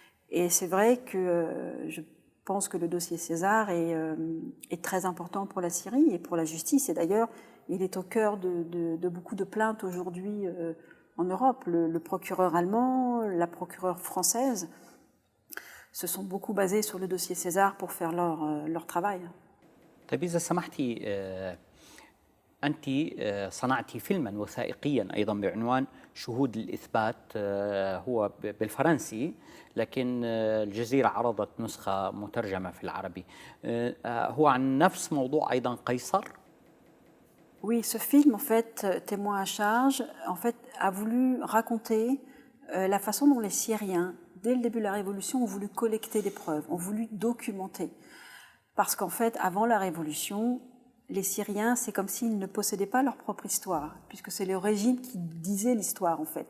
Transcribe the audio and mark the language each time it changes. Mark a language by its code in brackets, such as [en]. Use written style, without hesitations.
[fr] Et c'est vrai que je pense que le dossier César est très important pour la Syrie et pour la justice. Et d'ailleurs, il est au cœur de beaucoup de plaintes aujourd'hui en Europe. Le procureur allemand, la procureure française se sont beaucoup basés sur le dossier César pour faire leur travail. [ar] طيب إذا سمحتي أنت صنعتِ فيلما وثائقيا أيضا بعنوان شهود الإثبات، هو بالفرنسي، لكن الجزيرة عرضت نسخة مترجمة في العربي. هو عن نفس موضوع أيضا قيصر؟ [fr] Oui, ce film, en fait, Témoin à charge, en fait, a voulu raconter la façon dont les Syriens, dès le début de la Révolution, ont voulu collecter des preuves, ont voulu documenter. Parce qu'en fait, avant la Révolution, les Syriens, c'est comme s'ils ne possédaient pas leur propre histoire, puisque c'est le régime qui disait l'histoire, en fait.